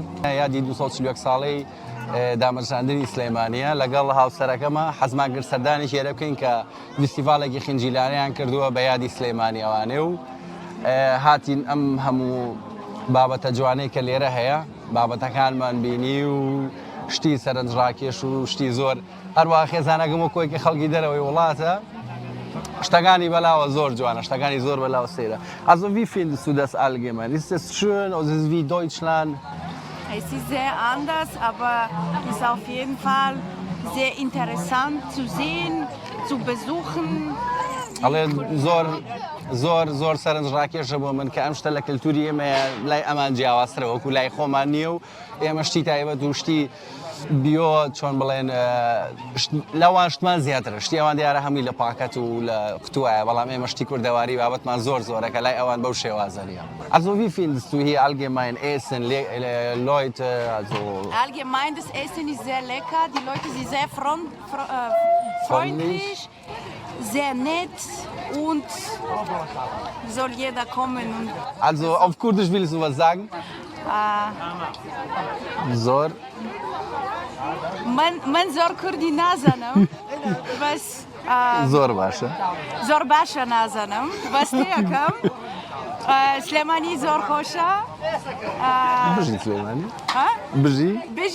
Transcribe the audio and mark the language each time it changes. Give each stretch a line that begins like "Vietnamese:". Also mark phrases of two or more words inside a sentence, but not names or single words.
Central Kurdish: یادی 240 ساڵەی دامەرزاندنی سلێمانیە لەگەڵ هاوسەرەکەمە حەزمان کرد سەردانی شێرە بکەین کە فستیڤالێکی خنجیلانیان کردووە بە یادی سلێمانی ئەوانێ و هاتین ئەم هەموو بابەتە جوانەی کە لێرە هەیە بابەتەکانمان بینی و شتی سەرنجڕاکێش و شتی زۆر هەروە خێزانەکەم و کۆیکە خەڵکی دەرەوەی وڵاتە شتەکانی بەلاوە زۆر جوانە شتەکانی زۆر بەلاوە سەیرە.
German: Also wie findest du das allgemein? Ist es schön oder ist es wie Deutschland? Es ist sehr anders, aber es ist auf jeden Fall sehr interessant zu sehen, zu besuchen.
Central Kurdish: ئەڵێ زۆر سەرنجڕاکێشە بۆ من کە ئەم شتە لە کللتوری ئێمە لای ئەمان جیاوازترە وەکو لای خۆمان نییە و ئێمە شتی تایبەت و شتی بیۆ چۆن بڵێن لەوان شتمان زیاترە شتی ئەوان دیارە هەمووی لە پاکەت و لە قوتوایە بەڵام ئێمە شتی کوردەواری بابەتمان زۆر زۆرەکە لای ئەوان بەو شێوازەریە.
German: Also wie findest du hier allgemein Essen, Leute, also... Allgemein das Essen ist sehr lecker, die Leute sind sehr freundlich, sehr nett und soll jeder kommen. Und also auf Kurdisch willst du was sagen?
Central Kurdish: Zor. من زۆر کوردی نازانم بەس زۆر باشە زۆر باشە نازانم بەستەیەکەم سلێمانی زۆر خۆشە بژی سلێمانی بژی